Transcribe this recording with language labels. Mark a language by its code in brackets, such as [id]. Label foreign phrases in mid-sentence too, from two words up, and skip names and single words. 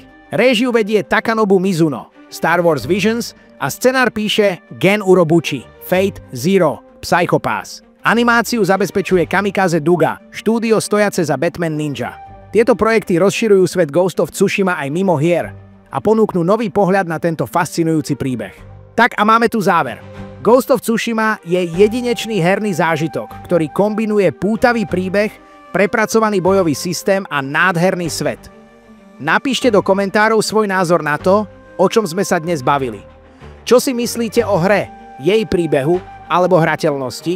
[sk] Réžiu vedie Takanobu Mizuno, Star Wars Visions, a scenár píše Gen Urobuchi, Fate Zero, Psycho-Pass. Animáciu zabezpečuje Kamikaze Douga, štúdio stojace za Batman Ninja. Tieto projekty rozširujú svet Ghost of Tsushima aj mimo hier a ponúknú nový pohľad na tento fascinujúci príbeh. Tak a máme tu záver. Ghost of Tsushima je jedinečný herný zážitok, ktorý kombinuje pútavý príbeh, prepracovaný bojový systém a nádherný svet. Napíšte do komentárov svoj názor na to, o čom sme sa dnes bavili. Čo si myslíte o hre, jej príbehu alebo hrateľnosti?